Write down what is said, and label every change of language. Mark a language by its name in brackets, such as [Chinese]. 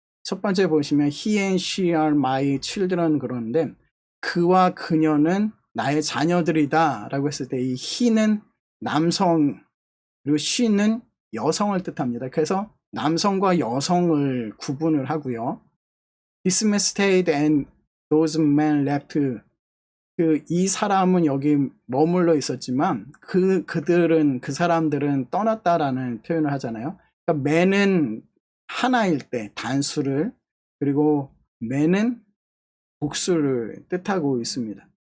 [Korean] 첫 번째 보시면 [English] he and she are my children [Korean] 그러는데 그와 그녀는 나의 자녀들이다 라고 했을 때 이 he는 남성 그리고 she는 여성을 뜻합니다. 그래서 남성과 여성을 구분을 하고요. [English] This man stayed and those men left. [Korean] 이 사람은 여기 머물러 있었지만 그 사람들은 떠났다라는 표현을 하잖아요. 그러니까 man은 하나일 때 단수를 그리고 men은 복수를 뜻하고 있습니다.